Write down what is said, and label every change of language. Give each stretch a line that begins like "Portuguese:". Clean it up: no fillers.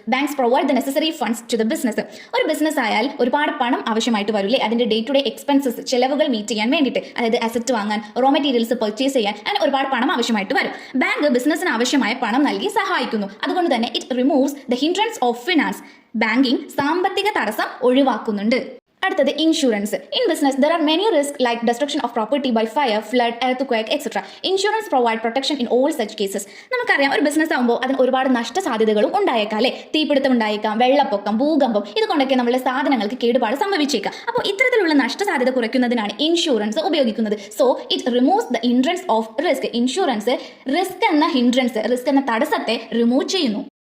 English: Banks provide the necessary funds to the business.
Malayalam: ഒരു business ആയാൽ ഒരുപാട് പണം ആവശ്യമായിട്ട് വരില്ലേ? അതിന്റെ ഡേ ടു ഡേ എക്സ്പെൻസസ്, ചെലവുകൾ മീറ്റ് ചെയ്യാൻ വേണ്ടിയിട്ട്, അതായത് അസറ്റ് വാങ്ങാൻ, റോ മെറ്റീരിയൽസ് പർച്ചേസ് ചെയ്യാൻ, അങ്ങനെ ഒരുപാട് പണം ആവശ്യമായിട്ട് വരും. ബാങ്ക് ബിസിനസ്സിന് ആവശ്യമായ പണം നൽകി സഹായിക്കുന്നു. അതുകൊണ്ട് തന്നെ
English: It removes the hindrance of finance.
Malayalam: Banking സാമ്പത്തിക തടസ്സം ഒഴിവാക്കുന്നുണ്ട്. അടുത്തത് insurance.
English: In business there are many risk like destruction of property by fire, flood, earthquake, etc. Insurance provide protection in all such cases.
Malayalam: നമുക്കറിയാം, ഒരു ബിസിനസ് ആകുമ്പോൾ അതിന് ഒരുപാട് നഷ്ട സാധ്യതകളും ഉണ്ടായേക്കാം അല്ലേ? തീപിടുത്തം ഉണ്ടായേക്കാം, വെള്ളപ്പൊക്കം, ഭൂകമ്പം, ഇതുകൊണ്ടൊക്കെ നമ്മുടെ സാധനങ്ങൾക്ക് കേടുപാട് സംഭവിച്ചേക്കാം. അപ്പോൾ ഇത്തരത്തിലുള്ള നഷ്ട സാധ്യത കുറയ്ക്കുന്നതിനാണ് ഇൻഷുറൻസ് ഉപയോഗിക്കുന്നത്.
English: So it removes the hindrance of risk. Insurance risk എന്ന hindrance, risk
Malayalam: എന്ന തടസ്സത്തെ
English: Remove ചെയ്യുന്നു.